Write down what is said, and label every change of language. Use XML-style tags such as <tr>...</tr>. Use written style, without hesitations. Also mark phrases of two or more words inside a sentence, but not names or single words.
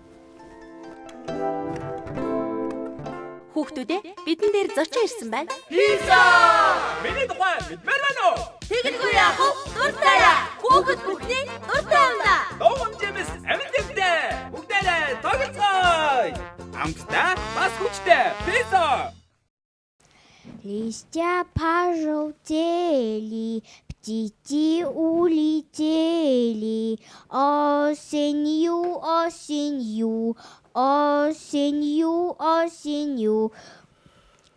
<mn>Хүүхдүүдээ бидэн дээр зочин ирсэн байна. Пизза! Миний тухай мэдмээр байна уу? Тэгэлгүй яах вэ? Дуртайа. Хүүхэд бүхний дуртай юм да. Догон жимс амттай. Бүгдээрээ тоглоцгоё. Амттай бас хүчтэй. Пизза!</mn> <ru>Листья пожелтели, птички улетели. Осенью, осенью, осенью, осенью.</ru>